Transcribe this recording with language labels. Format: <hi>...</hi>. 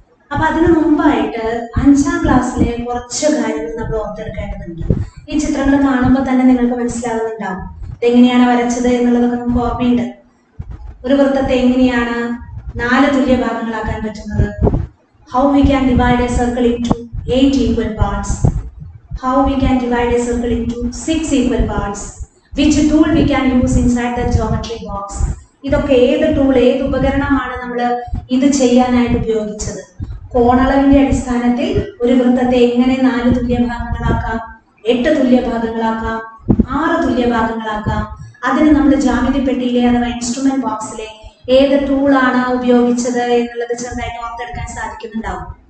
<ml>അപ്പൊ അതിനു മുമ്പായിട്ട് 5ാം ക്ലാസ്സിലെ കുറച്ച് കാര്യങ്ങൾ നമ്മൾ ഓർത്തെടുക്കേണ്ടതുണ്ട്. ഈ ചിത്രങ്ങൾ കാണുമ്പോൾ തന്നെ നിങ്ങൾക്ക് മനസ്സിലാകുന്നുണ്ടാവും ഇതെങ്ങനെയാണ് വരച്ചത് എന്നുള്ളതൊക്കെ നമുക്ക് ഓർമ്മയുണ്ട്. ഒരു വൃത്തത്തെ എങ്ങനെയാണ് 4 തുല്യ ഭാഗങ്ങളാക്കാൻ പറ്റുന്നത്?</ml> <en>How we can divide a circle into 8 equal parts? How we can divide a circle into 6 equal parts? Which tool we can use inside the geometry box?</en> <ml>ഇതൊക്കെ ഏത് ടൂൾ, ഏത് ഉപകരണമാണ് നമ്മൾ ഇത് ചെയ്യാനായിട്ട് ഉപയോഗിച്ചത്? കോണളവിന്റെ അടിസ്ഥാനത്തിൽ ഒരു വൃത്തത്തെ എങ്ങനെ 4 തുല്യ ഭാഗങ്ങളാക്കാം, 8 തുല്യ ഭാഗങ്ങളാക്കാം, 6 തുല്യ ഭാഗങ്ങളാക്കാം? അതിന് നമ്മൾ ജ്യാമിതി പെട്ടിയിലെ അഥവാ ഇൻസ്ട്രുമെന്റ് ബോക്സിലെ ഏത് ടൂളാണ് ഉപയോഗിച്ചത് എന്നുള്ളത് ചെറുതായിട്ട് ഓർത്തെടുക്കാൻ സാധിക്കുന്നുണ്ടാവും.</ml>